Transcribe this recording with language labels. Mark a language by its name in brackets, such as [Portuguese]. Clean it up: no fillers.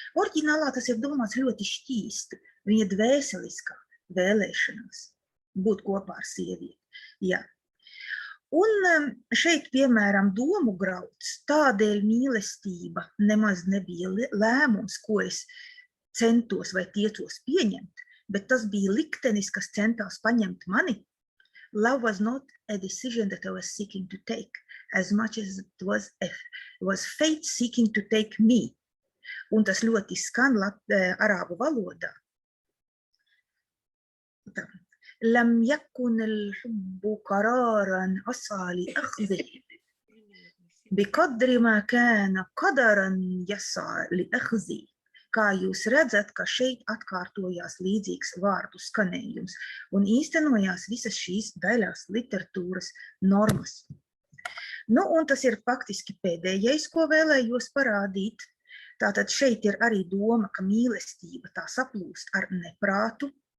[Latvian] Oriģinālā tas ir domāts ļoti šķīsti, viņa dvēseliskā vēlēšanās būt kopā ar sievieti. Jā. Un šeit, piemēram, domu grauds, tādēļ mīlestība nemaz nebija lēmums, ko es centos vai tiecos pieņemt, bet tas bija liktenis, kas centās paņemt mani. [English] Love was not a decision that I was seeking to take, as much as it was fate seeking to take me. [Latvian] Un tas ļoti skan arābu valodā. Tā. [Arabic] لم يكن الحب قرارا أسعى لأخذه بقدر ما كان قدرا يسعى لأخذه. [Latvian] Kā jūs redzat, ka šeit atkārtojās līdzīgs vārdu skanējums un īstenojās visas šīs daļās literatūras normas. Nu, un tas ir faktiski pēdējais, ko vēlējos parādīt. Tātad šeit ir arī doma, ka mīlestība tā saplūst ar neprātu.